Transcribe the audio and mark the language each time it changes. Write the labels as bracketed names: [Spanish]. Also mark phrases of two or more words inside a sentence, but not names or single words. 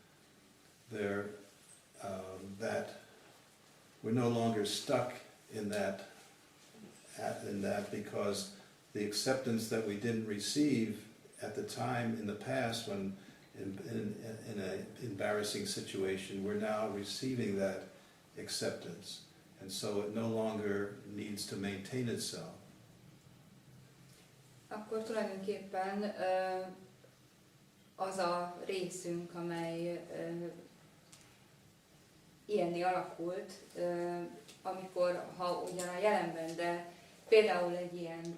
[English] that we're no longer stuck in that because the acceptance that we didn't receive at the time in the past when in an embarrassing situation, we're now receiving that acceptance. And so it no longer needs to maintain itself. [Hungarian] Akkor tulajdonképpen az a részünk, amely ilyenné alakult, amikor, ha ugyan a jelenben, de például egy ilyen